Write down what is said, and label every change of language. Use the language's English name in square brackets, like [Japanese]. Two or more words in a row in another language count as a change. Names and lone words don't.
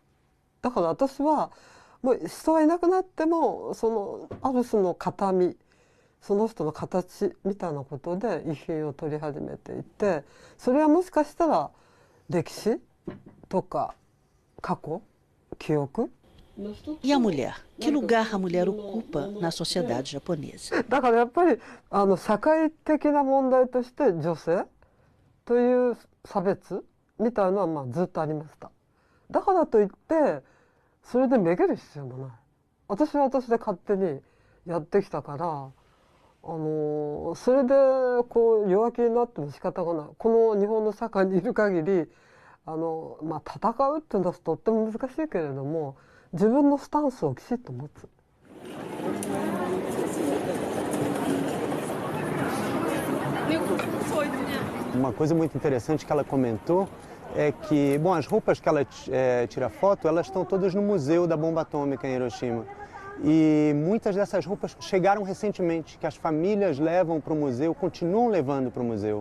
[Japanese] だから私はもう人はいなくなってもそのある種の形見その人の形みたいなことで遺品を取り始めていてそれはもしかしたら歴史とか過去記憶 [Portuguese] E a mulher? Que lugar a mulher ocupa na sociedade japonesa? [Japanese] だからやっぱり社会的な問題として女性という差別みたいなのはずっとありました。だからといってそれでめげる必要もない。私は私で勝手にやってきたからそれでこう弱気になっても仕方がない。この日本の社会にいる限り戦うっていうのはとっても難しいけれども自分のスタンスをきちっと持つ。 [Portuguese] Uma coisa muito interessante que ela comentou é que, as roupas que ela tira foto, elas estão todas no Museu da Bomba Atômica em Hiroshima. E muitas dessas roupas chegaram recentemente, que as famílias levam para o museu, continuam levando para o museu.